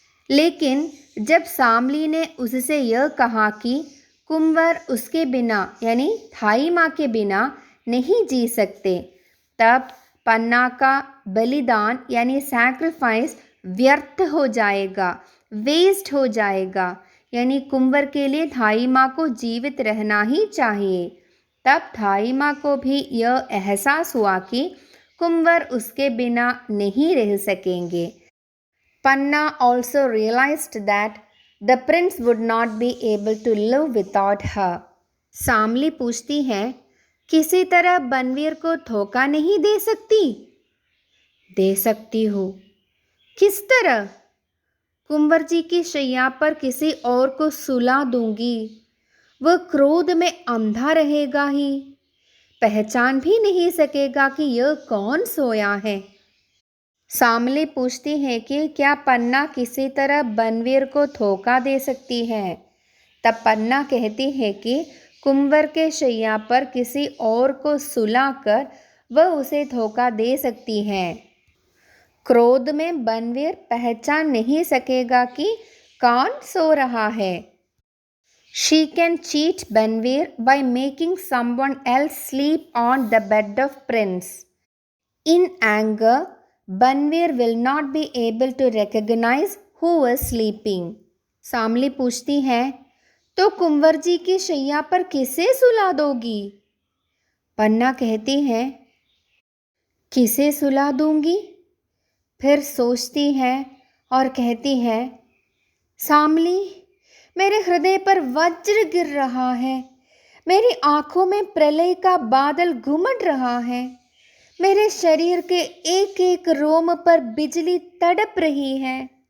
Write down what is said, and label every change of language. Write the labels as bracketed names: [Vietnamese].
[Hindi] लेकिन जब शामली ने उससे यह कहा कि कुंवर उसके बिना यानी थाई माँ के बिना नहीं जी सकते, तब पन्ना का बलिदान यानी सैक्रिफाइस व्यर्थ हो जाएगा, वेस्ट हो जाएगा। यानी कुंवर के लिए थाई माँ को जीवित रहना ही चाहिए। तब थाई माँ को भी यह एहसास हुआ कि कुंवर उसके बिना नहीं रह सकेंगे। [English] Panna also realized that the prince would not be able to live without her. [Hindi] Shamli पूछती है, किसी तरह बनवीर को धोखा नहीं दे सकती? दे सकती हूँ। किस तरह? कुंवर जी की शैया पर किसी और को सुला दूंगी। वह क्रोध में अंधा रहेगा ही, पहचान भी नहीं सकेगा कि यह कौन सोया है। शामली पूछती है कि क्या पन्ना किसी तरह बनवीर को धोखा दे सकती है? तब पन्ना कहती है कि कुंवर के शैया पर किसी और को सुलाकर वह उसे धोखा दे सकती है। क्रोध में बनवीर पहचान नहीं सकेगा कि कौन सो रहा है। [English] She can cheat Banveer by making someone else sleep on the bed of Prince. In anger, Banveer will not be able to recognize who was sleeping. [Hindi] सामली पूछती है, तो कुंवर जी की शैया पर किसे सुला दोगी? पन्ना कहती है, किसे सुला दूंगी? फिर सोचती है और कहती है, सामली, मेरे हृदय पर वज्र गिर रहा है, मेरी आंखों में प्रलय का बादल घुमट रहा है, मेरे शरीर के एक एक रोम पर बिजली तड़प रही है।